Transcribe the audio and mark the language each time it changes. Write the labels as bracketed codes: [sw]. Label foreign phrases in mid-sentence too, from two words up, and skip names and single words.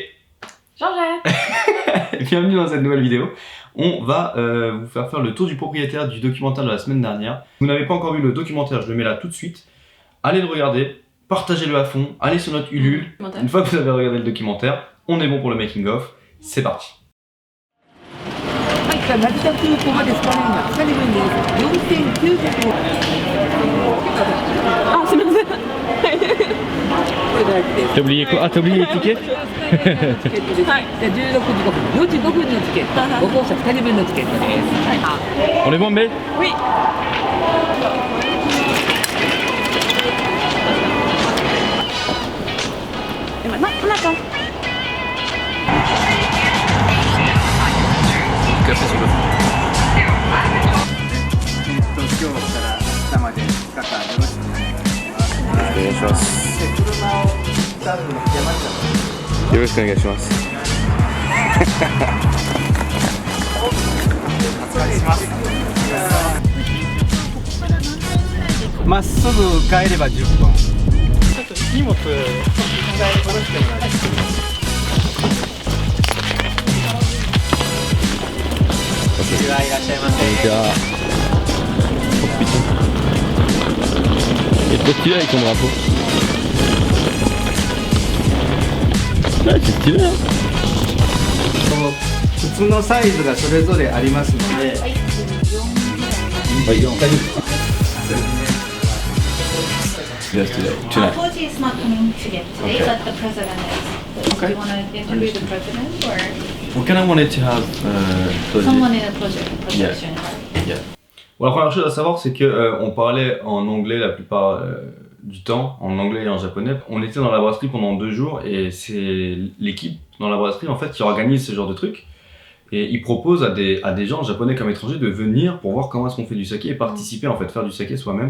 [fr] Georgette. bienvenue dans cette nouvelle vidéo. On va vous faire le tour du propriétaire du documentaire de la semaine dernière. Vous n'avez pas encore vu le documentaire, je le mets là tout de suite. Allez le regarder, partagez-le à fond, allez sur notre Ulule. Une fois que vous avez regardé le documentaire, on est bon pour le making of. C'est parti. [ja] 成田空港までスカネが2人分です。4900円。あ、すみません。 [fr] T'as oublié quoi? Ah, t'as oublié les tickets? [ja] チケットです。はい。じゃあ16時5分、4時5分のチケット。5号車2人分のチケットです。はい。 [fr] On est bon, mais Oui. Et maintenant, on attend. Café sur le fond. [ja] 今日から明日まで2日間よろしくお願いします。お願いします。車をスタッフの山下さん。よろしくお願いします。お願いします。まっすぐ帰れば10分。ちょっと荷物使い下ろしてもらいます。いらっしゃいませ。 [fr] Oh putain. Il est trop stylé avec son drapeau. Ah, c'est stylé hein. [ja] 靴のサイズがそれぞれありますので。 [fr] Ouais, Yeah, stylé. [en] Tonight. Koji is not coming to get today, Okay. but the president is. Okay. Do you want to interview the president or What kind of wanted to have someone in a projection? Yeah. [fr] Bon, la première chose à savoir, c'est que on parlait en anglais la plupart du temps, en anglais et en japonais. On était dans la brasserie pendant 2 jours et c'est l'équipe dans la brasserie en fait qui organise ce genre de trucs. Et ils proposent à des gens japonais comme étrangers de venir pour voir comment est-ce qu'on fait du saké et participer en fait, faire du saké soi-même.